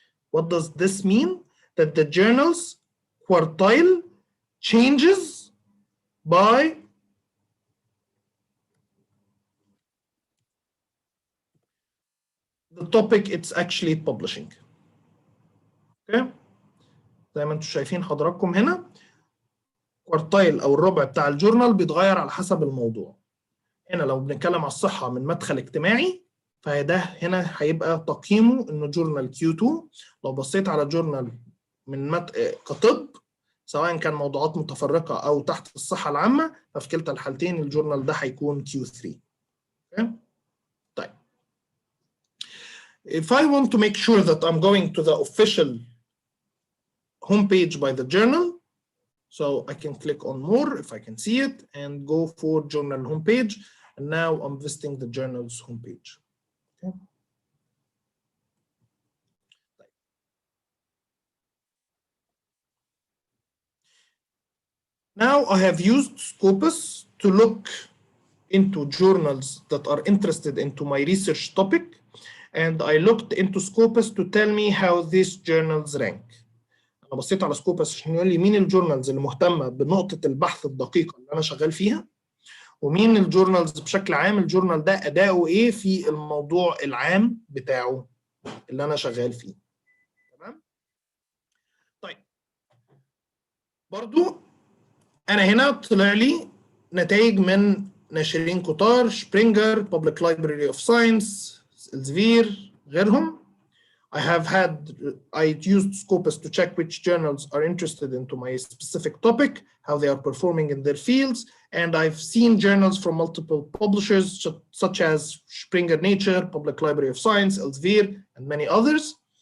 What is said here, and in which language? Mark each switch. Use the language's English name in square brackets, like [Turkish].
[English] What does this mean? That the journal's quartile changes by the topic it's actually publishing. Okay? [Arabic] زي ما انتم شايفين حضراتكم هنا كوارتايل او الربع بتاع الجورنال بيتغير على حسب الموضوع. هنا لو بنتكلم على الصحة من مدخل اجتماعي فده هنا هيبقى تقييمه انه جورنال Q2. لو بصيت على جورنال من كطب سواء كان موضوعات متفرقة او تحت الصحة العامة ففي كلتا الحالتين الجورنال ده هيكون Q3. [English] Okay? [Arabic] طيب. [English] If I want to make sure that I'm going to the official homepage by the journal, so I can click on more if I can see it and go for journal homepage. And now I'm visiting the journal's homepage. Okay. Now I have used Scopus to look into journals that are interested into my research topic. And I looked into Scopus to tell me how these journals rank. [Arabic] أنا بصيت على سكوبس عشان يقول لي مين الجورنالز اللي مهتمة بنقطة البحث الدقيقة اللي أنا شغال فيها، ومين الجورنالز بشكل عام الجورنال ده أداؤه إيه في الموضوع العام بتاعه اللي أنا شغال فيه. تمام؟ طيب. برضو أنا هنا طلع لي نتائج من ناشرين كتار، شبرينجر، Public Library of Science، Elsevier، غيرهم. [English] I used Scopus to check which journals are interested into my specific topic, how they are performing in their fields, and I've seen journals from multiple publishers such as Springer Nature, Public Library of Science, Elsevier, and many others.